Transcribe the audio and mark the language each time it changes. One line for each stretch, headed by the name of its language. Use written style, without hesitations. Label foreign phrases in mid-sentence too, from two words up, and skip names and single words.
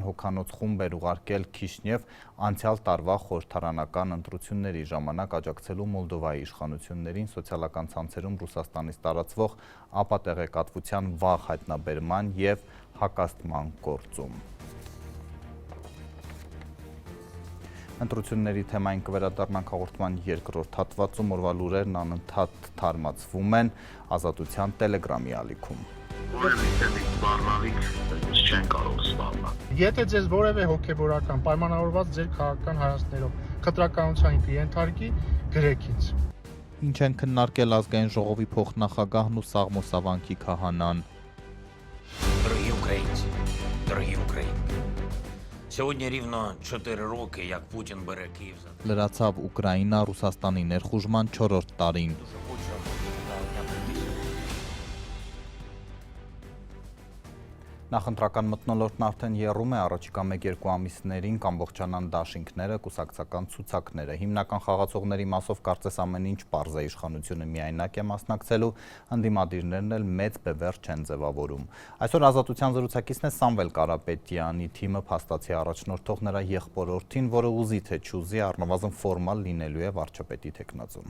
Armenian: հոգանոց խումբ էր ուղարկել Քիշնև անցյալ տարվա խորհրդարանական ընտրությունների ժամանակ աջակցելու Մոլդովայի իշխանություններին սոցիալական ցանցերում Ռուսաստանից տարածվող ապատեղեկատվության վաղ հայտնաբերման եւ հակաստման գործում։ Ընտրությունների թեմային կվերադառնանք հաղորդման երկրորդ հատվածում, օրվա լուրերն անընդհատ թարմացվում են Ազատության Տելեգրամի ալիքում։ Չեն կարող սպառնալ։ Եթե ձեզ որևէ հոգեբորական պայմանավորված ձեր քաղաքական հայացքներով խտրականության կենթարկի, գրեք ինձ։ Ինչ են քննարկել ազգային ժողովի փոխնախագահն ու Սաղմոսավանքի քահանան։
Ukrainian: Дорогі українці, дорогі українки, сьогодні рівно 4 роки, як Путін бере Київ за
Armenian: Լրացավ Ուկրաինա Ռուսաստանի ներխուժման 4-րդ տարին։ Նախընտրական մթնոլորտն արդեն եռում է առաջիկա 1-2 ամիսներին կամբողջանան դաշինքները, կուսակցական ցուցակները։ Հիմնական խաղացողների մասով կարծես ամեն ինչ պարզ է, իշխանությունը միայնակ է մասնակցելու, ընդդիմադիրներն էլ մեծ բևեռ չեն ձևավորում։ Այսօր Ազատության զրուցակիցն է Սամվել Կարապետյանի թիմը փաստացի առաջնորդող նրա եղբորորդին, որը ուզի թե չուզի առնվազն ֆորմալ լինելու է վարչապետի թեկնածուն։